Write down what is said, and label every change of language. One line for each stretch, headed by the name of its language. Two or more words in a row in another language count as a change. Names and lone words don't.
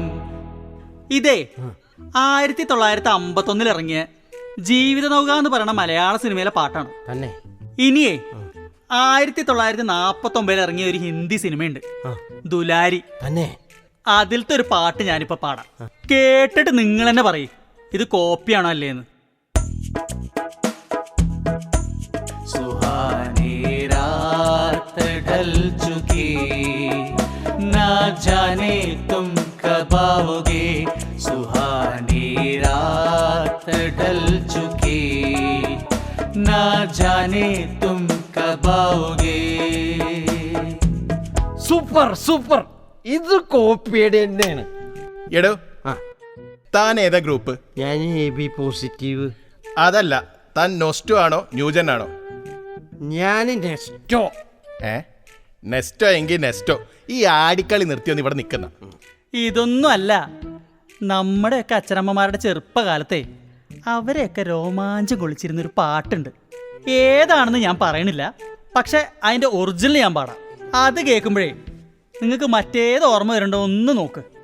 Malayalam: ഇതേ 1951 ഇറങ്ങിയ ജീവിത നൗക എന്ന് പറയുന്ന മലയാള സിനിമയിലെ പാട്ടാണ് തന്നെ. ഇനിയേ 1949 ഇറങ്ങിയ ഒരു ഹിന്ദി സിനിമയുണ്ട്, ദുലാരി തന്നെ. അതിലത്തെ ഒരു പാട്ട് ഞാനിപ്പോ പാടാം. കേട്ടിട്ട് നിങ്ങൾ തന്നെ പറയും ഇത് കോപ്പിയാണോ അല്ലേന്ന്.
Hindi: सुहानी रात ढल चुकी ना जाने तुम कब आओगे सुहानी रात ढल चुकी ना जाने तुम कब आओगे.
Malayalam: സൂപ്പർ സൂപ്പർ, ഇത് കോപ്പിയുടെ തന്നെയാണ്. എടോ താൻ ഏതാ ഗ്രൂപ്പ്? ഞാൻ AB പോസിറ്റീവ്. അതല്ല, താൻ നോസ്റ്റോ ആണോ ന്യൂജൻ ആണോ? ഞാൻ നെസ്റ്റോ. നെസ്റ്റോ എങ്കിൽ നെസ്റ്റോ. ഈ ആടിക്കളി നിർത്തിയൊന്ന് ഇവിടെ നിൽക്കുന്ന. ഇതൊന്നും അല്ല, നമ്മുടെയൊക്കെ അച്ഛനമ്മമാരുടെ ചെറുപ്പകാലത്തെ അവരെയൊക്കെ രോമാഞ്ചം കൊള്ളിച്ചിരുന്നൊരു പാട്ടുണ്ട്. ഏതാണെന്ന് ഞാൻ പറയണില്ല, പക്ഷെ അതിൻ്റെ ഒറിജിനൽ ഞാൻ പാടാം. അത് കേൾക്കുമ്പോഴേ നിങ്ങൾക്ക് മറ്റേത് ഓർമ്മ വരണ്ടോ ഒന്ന് നോക്ക്.